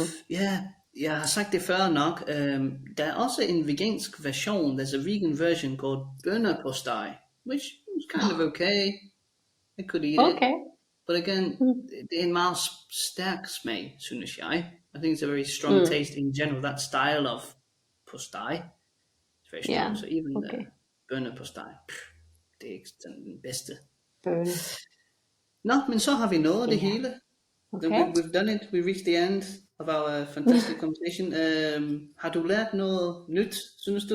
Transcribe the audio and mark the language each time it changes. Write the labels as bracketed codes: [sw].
[da] Ja, jeg har sagt det før nok. Der er også en vegansk version. [en] There's a vegan version called bønnerpostej, which is kind of okay. I could eat it. Okay. But again, [da] det er en meget stærk smag, synes jeg. [en] I think it's a very strong taste in general. That style of postej is very strong. Yeah, So even okay. [da] bønnerpostej, det er ikke den bedste. Bønne. Nå, men så har vi nået det hele. [en] Okay. We've done it. We reached the end of our fantastic conversation. [da] Har du lært noget nyt, synes du?